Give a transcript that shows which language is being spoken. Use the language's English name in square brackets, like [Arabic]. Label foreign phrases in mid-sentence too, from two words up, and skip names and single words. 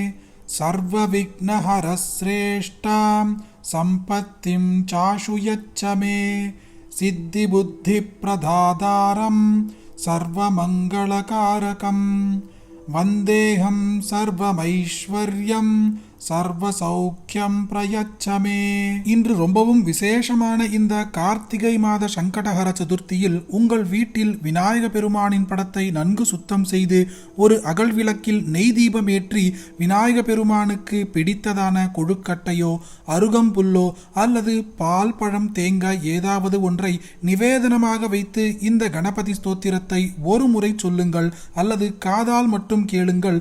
[Sanskrit] सर्वविघ्नहरश्रेष्ठां सम्पत्तिं चाशु यच्छ मे सिद्धिबुद्धिप्रदातारं सर्वमङ्गलकारकं वन्देऽहं सर्वमैश्वर्यं सर्वसौख्यं प्रयच्छमे. [Tamil] இன்று ரொம்பவும் விசேஷமான இந்த கார்த்திகை மாத சங்கடஹர சதுர்த்தியில் உங்கள் வீட்டில் விநாயக பெருமானின் படத்தை நன்கு சுத்தம் செய்து ஒரு அகல் விளக்கில் நெய் தீபம் ஏற்றி விநாயக பெருமானுக்கு பிடித்ததான கொழுக்கட்டையோ அருகம்புல்லோ அல்லது பால், பழம், தேங்காய் ஏதாவது ஒன்றை நிவேதனமாக வைத்து இந்த கணபதி ஸ்தோத்திரத்தை ஒரு முறை சொல்லுங்கள் அல்லது காதால் மட்டும் கேளுங்கள்.